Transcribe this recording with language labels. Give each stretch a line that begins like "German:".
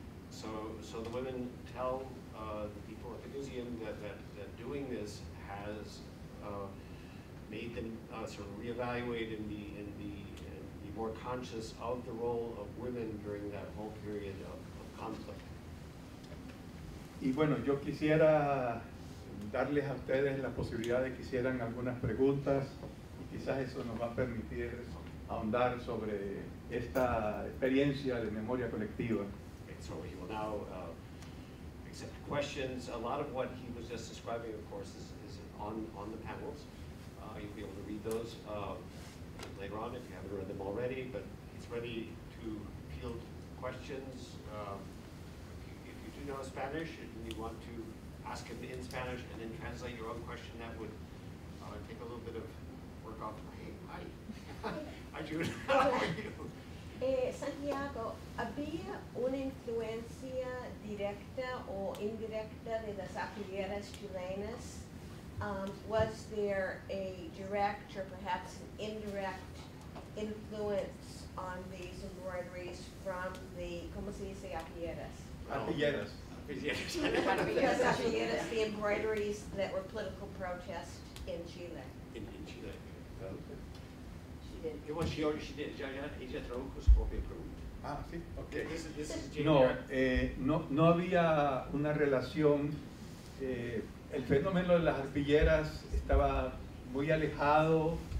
English: So the women tell the people at the museum that doing this has made them sort of reevaluate and be more conscious of the role of women during that whole period of conflict.
Spanish: Y bueno, yo quisiera darles a ustedes la posibilidad de que hicieran algunas preguntas, y quizás eso nos va a permitir ahondar sobre esta experiencia de memoria colectiva.
English: Okay, so he will now accept questions. A lot of what he was just describing, of course, is on the panels. You'll be able to read those later on if you haven't read them already, but he's ready to field questions. If you do know Spanish and you want to ask him in Spanish and then translate your own question, that would take a little bit of work off. Hey, hi. Hi, Jude. How are you?
Spanish: Santiago, ¿había una influencia directa o indirecta de las arpilleras chilenas?
English: Was there a direct or perhaps an indirect influence on these embroideries from the,
Spanish: ¿cómo se dice,
English: arpilleras?
Spanish: Arpilleras.
English: Because arpilleras, the embroideries that were political protest in Chile. In Chile. She did. She did.
Spanish: Ella tradujo su propia pregunta. Ah, sí, ok.
English: This is Jane
Spanish: No,
English: Eyre.
Spanish: no había una relación. El fenómeno de las arpilleras estaba muy alejado.